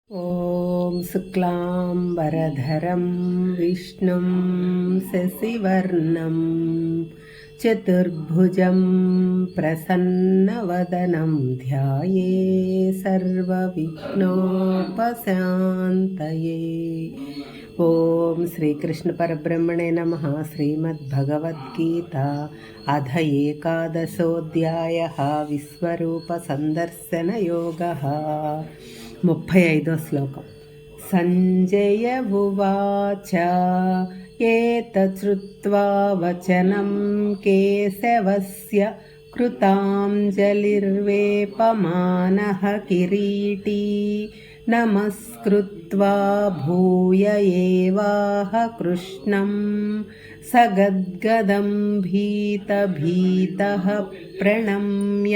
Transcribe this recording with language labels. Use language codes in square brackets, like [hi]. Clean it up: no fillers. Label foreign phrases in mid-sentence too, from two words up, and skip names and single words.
[sa] ॐ शुक्लाम्बरधरं विष्णुं शशिवर्णं चतुर्भुजं प्रसन्नवदनं ध्याये सर्वविघ्नोपशान्तये। ఓం శ్రీకృష్ణ పరబ్రహ్మణే నమః. శ్రీమద్భగవద్గీత అథ ఏకాదశోऽధ్యాయः విశ్వరూప సందర్శన యోగः. [te] 35వ శ్లోకం. [sa] సంజయ ఉవాచ ఏతచ్రుత్వా వచనం కేశవస్య కృతాంజలిర్వేపమానః కిరీటీ నమస్కృత్వా భూయ ఏవాహ కృష్ణం సగద్గదం భీతః ప్రణమ్య.